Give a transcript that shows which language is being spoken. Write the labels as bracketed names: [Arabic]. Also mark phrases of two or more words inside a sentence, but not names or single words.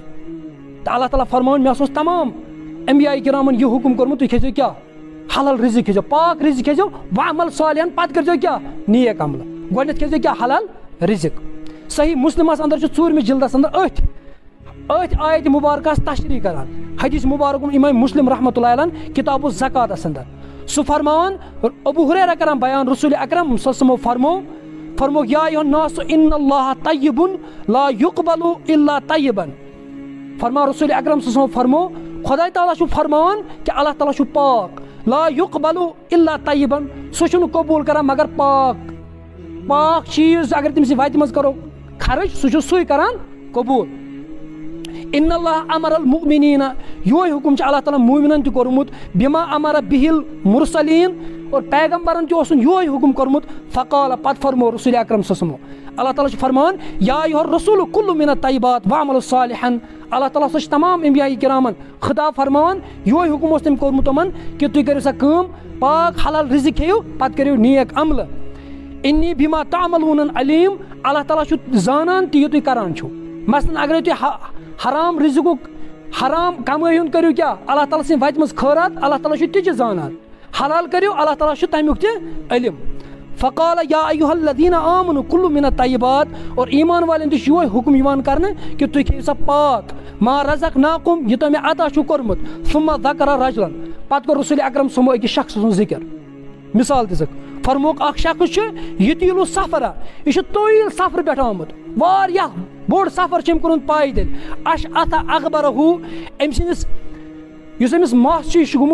[Kashmiri] تہٕ اللہ تعالیٰ فرماوان مےٚ ہسا اوس تمام انبیاء کرامن یہِ حُکم کوٚرمُت تُہۍ کھیٚزیو کیٛاہ حلال رِزق کھیٚزیو پاک رِزق کھیٚزیو وعمل صالحن پتہٕ کٔرزیو کیٛاہ نیک عملہٕ. گۄڈنٮ۪تھ کھیٚزیو کیٛاہ حلال رِزق. صحیح مسلمس انٛدر چھُ 4مِس جلدس انٛدر أتھۍ آیتہِ مُبارکس تشریح کران حدیث مُبارک امام مسلم رحمتہ اللہ علیہ کتاب الزکاتس انٛدر سُہ فرماوان ابو ہریرہ کران بیان رسول اکرم [Arabic] صلی اللہ علیہ وسلم [Kashmiri] فرموو [Arabic] یا ایھا الناس ان اللہ طیب لا یقبل الا طیبا. [Kashmiri] فرماو رسول اکرم [Arabic] صلی اللہ علیہ وسلم [Kashmiri] فرموو خۄداے تعالیٰ چھُ فرماوان کہِ اللہ تعالیٰ چھُ پاک [Arabic] لا یقبل الا طیبا [Kashmiri] سُہ چھُنہٕ قبوٗل کران مگر پاک چیٖز اگر تٔمِس وتہِ منٛز کرو خرٕچ سُہ چھُ سُے کران قبوٗل. [Arabic] ان اللہ امر المؤمنین [Kashmiri] یِہوے حُکم چھُ اللہ تعالیٰ مومنن تہِ کوٚرمُت [Arabic] بما امر بِہل مرسلیٖن [Kashmiri] اور پیغمبرن تہِ اوسُن یِہوے حُکم کوٚرمُت. فقال پتہٕ فرموو رسول اکرم [Arabic] صلی اللہ علیہ وسلم [Kashmiri] اللہ تعالیٰ چھُ فرماوان [Arabic] یا ایھا الرسوٗل کُلُّ مِن الطیبات [Kashmiri] وعمل صالحن. اللہ تعالیٰ ہسا چھُ تمام انبیاء کرامن خطاب فرماوان یِہوے حُکم اوس تٔمۍ کوٚرمُت یِمن کہِ تُہۍ کٔرِو سا کٲم پاک حلال رِزق کھیٚیِو پتہٕ کٔرِو نیک عملہٕ. [Arabic] انی بما تعملون علیم [Kashmiri] اللہ تعالیٰ چھُ زانان تہِ یہِ تُہۍ کران چھِو. مثلاً اگرے تُہۍ حرام رِزقُک حرام کمٲے ہُنٛد کٔرِو کیٛاہ اللہ تعالیٰ سٕنٛدِ وتہِ منٛز خٲرات اللہ تعالیٰ چھُ تہِ چھِ زانان حلال کٔرِو اللہ تعالیٰ چھُ تمیُک تہِ علم. [Arabic] فقال یا ایھا الذین آمنوا کُلُّ مِن الطیبات [Kashmiri] اور ایمان والٮ۪ن تہِ چھُ یِہوے حُکم یِوان کرنہٕ کہِ تُہۍ کھیٚیِو سا پاک [Arabic] ما رزقناکُم [Kashmiri] یہِ تۄہہِ مےٚ عطا چھُو کوٚرمُت. [Arabic] ثم ذکر رجلا [Kashmiri] پتہٕ کوٚر رسول اکرم [Arabic] صلی اللہ علیہ وسلم [Kashmiri] أکِس شخص سُنٛد ذِکر مثال دِژٕکھ فرمووُکھ اکھ شخص چھُ [Arabic] یُطیٖلُ سفرا [Kashmiri] یہِ چھُ طویٖل سفرٕ پٮ۪ٹھ آمُت واریاہ بوٚڑ سفر چھُ أمۍ کوٚرمُت پایدٔلۍ [Arabic] اشعث اغبرہ [Kashmiri] أمۍ سٕنٛدِس یُس أمِس مس چھُ یہِ چھُ